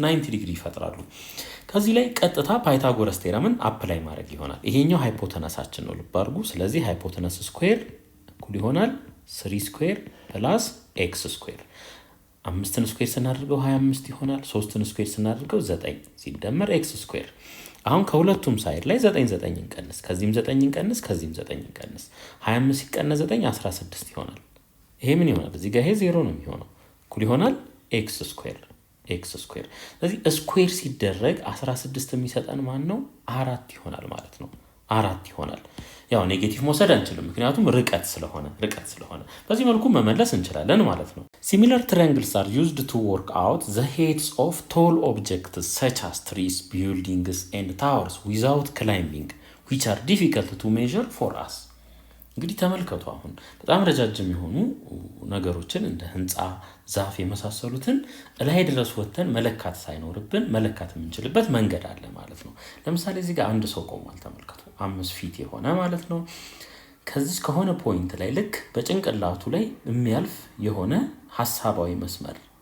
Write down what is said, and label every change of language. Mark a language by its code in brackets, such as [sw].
[am] 90 ዲግሪ ይፈጥራሉ። ከዚህ ላይ ቀጥታ ፓይታጎረስ ቴረምን አፕላይ ማድረግ ይሆናል። ይሄኛው ሃይፖተነሳችን ነው ልብ አድርጉ። ስለዚህ ሃይፖተነስ ስኩዌር እኩል ይሆናል 3 ስኩዌር ፕላስ ኤክስ ስኩዌር። 5ን ስኩዌር ስናደርገው 25 ይሆናል። 3ን ስኩዌር ስናደርገው 9 ሲደመር ኤክስ ስኩዌር። አሁን ከሁለቱም ሳይድ ላይ 9 እንቀንስ፣ ከዚህም 9 እንቀንስ፣ ከዚህም 9 እንቀንስ። 25 ሲቀነስ 9 16 ይሆናል። ይሄ ምን ይሆናል? እዚህ ጋር ይሄ 0 ነው የሚሆነው። እኩል ይሆናል ኤክስ ስኩዌር። ስለዚህ ስኩዌር ሲደረግ 16 የሚሰጠን ማን ነው? 4 ይሆናል ማለት ነው። [en] 4 ይሆናል። ያው ኔጌቲቭ መውሰድ አንችልም ምክንያቱም ርቀት ስለሆነ በዚህ መልኩ መመለስ እንችላለን ማለት ነው። Similar triangles are used to work out the heights of tall objects such as trees, buildings and towers without climbing, which are difficult to measure for us. [am] እንግዲህ ተመልከቱ። አሁን በጣም ረጃጅም የሆኑ ነገሮችን እንደ ህንፃ፣ ዛፍ የመሳሰሉትን ላይ ድረስ ወተን መለካት ሳይኖርብን መለካት የምንችልበት መንገድ አለ ማለት ነው። ለምሳሌ እዚህ ጋር አንድ ሰው ቆሟል። ተመልከቱ 5 ፊት የሆነ ማለት ነው። ከዚህ ከሆነ ፖይንት ላይ ልክ በጭንቅላቱ ላይ የሚያልፍ የሆነ ሐሳባዊ መስመር